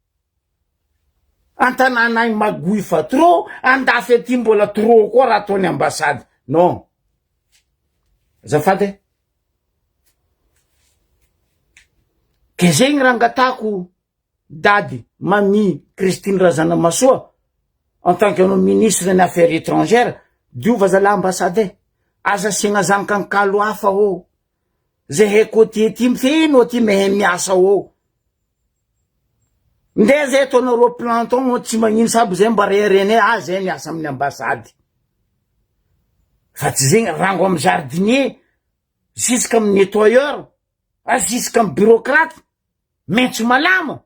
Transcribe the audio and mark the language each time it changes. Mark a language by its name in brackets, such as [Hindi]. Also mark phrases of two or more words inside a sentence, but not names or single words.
[Malagasy] Antananay magoy fa trop, andafy aty mbola trop koa raha ataony ambasady. Non. Zafady. Ke zegny raha angatako dady, mamie Christine Razanamasoa, [French] en tant que ministre des Affaires étrangères, [Malagasy] diova zala ambasade. Aza asiagna zanakankalo hafa o. Zay haiko ty mifeno ty mehe miasa o. Nde zay ataonareo planton tsy magnino sabo zay mba rerene zay miasa amin'ny ambasady. Fa tsy zegny rango amin'ny jardinier, jusqu'à amin'ny nettoyeur, jusqu'à amin'ny bureaucrate, maintso malama.